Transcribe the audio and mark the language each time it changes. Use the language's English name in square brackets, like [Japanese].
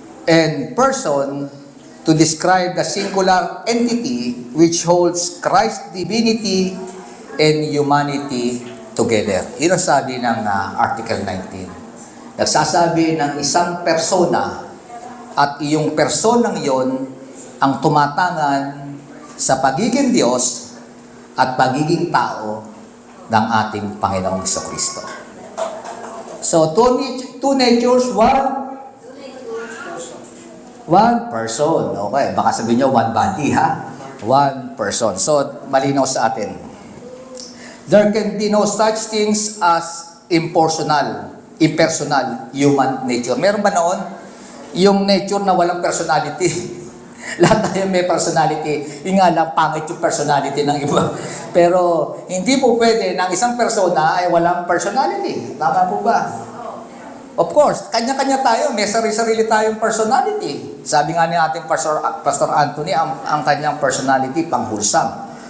[English] And person to describe the singular entity which holds Christ's divinity and humanity together. [Filipino] Yun ang sabi ng Article 19. Nagsasabi ng isang persona at iyong personang yon ang tumatangan sa pagiging Diyos at pagiging tao ng ating Panginoong Jesucristo. [English] So, two natures, one person. Okay, [Filipino] baka sabihin nyo, [English] one body, ha? One person. So, [Filipino] malinaw sa atin. [English] There can be no such things as impersonal human nature. [Filipino] Meron ba noon? Yung nature na walang personality. Lahat tayo may personality. Yung nga lang, pangit yung personality ng iba. Pero, hindi po pwede na isang persona ay walang personality. Tama po ba? Of course, kanya-kanya tayo, may sarili-sarili tayong personality. Sabi nga ni ating Pastor Anthony, ang kanyang personality panghulsam.